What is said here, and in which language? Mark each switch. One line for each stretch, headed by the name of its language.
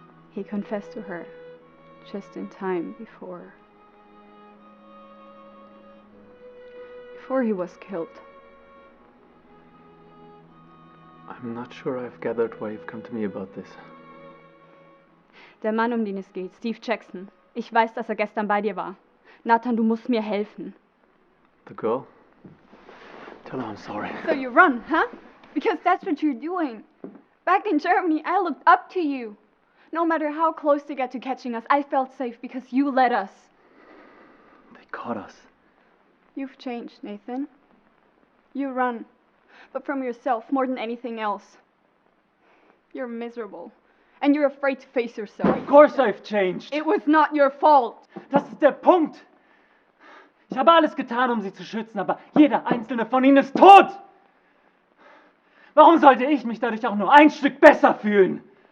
English: He confessed to her just in time before he was killed. I'm not sure I've gathered why you've come to me about this.
German: Der Mann, um den es geht, Steve Jackson. Ich weiß, dass gestern bei dir war. Nathan, du musst mir helfen.
English: The girl? Tell her I'm sorry. So you run, huh? Because that's what you're doing. Back in Germany, I looked up to you. No matter how close they got to catching us, I felt safe because you led us. They caught us. You've changed, Nathan. You run, but from yourself more than anything else. You're miserable, and you're afraid to face yourself. Of course I've changed. It was not your fault.
German: Das ist der Punkt. Ich habe alles getan, um sie zu schützen, aber jeder einzelne von ihnen ist tot. Warum sollte ich mich dadurch auch nur ein Stück besser fühlen?